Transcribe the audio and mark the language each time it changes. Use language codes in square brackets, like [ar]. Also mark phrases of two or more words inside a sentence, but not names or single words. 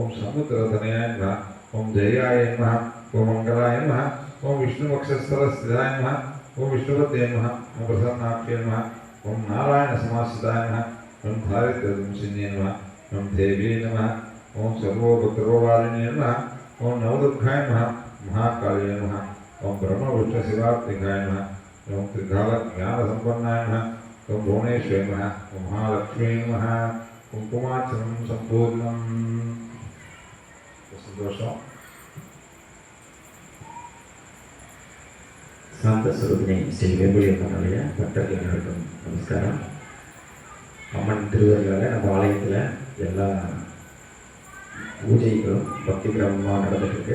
[sa] समुद्रतनयाय नमः, ओम जयाय नमः, ओम मंगलाय नमः, ओम विष्णुवक्षस्थलस्थिताय नमः, ओम विष्णुपते नमः, ओम प्रसन्नाक्षे नमः, ओम नारायणसमाश्रिताय नमः, ओम धारित्रवंशिन्ये नमः, ओम देव्यै नमः, ओम सर्वोपद्रववारिण्ये नमः, ओम नवदुर्गाय नमः, महाकाल्ये नमः, ओम ब्रह्मविष्णुशिवात्मिकाय नमः, ओम त्रिकालज्ञानसम्पन्नाय नमः, ओम भुवनेश्वरी नमः, ओम महालक्ष्मी नमः, कुङ्कुमार्चनं सम्पूर्णम्. [ta] सन्तोषம். சாந்த சுரூபிணி ஸ்ரீ வேம்புலியம்மனுடைய பக்தர்கள் அனைவருக்கும் நமஸ்காரம். அம்மன் திருவருளால் நம்ம ஆலயத்தில் எல்லா பூஜைகளும் பக்தி கிரமமாக நடந்துட்டுருக்கு.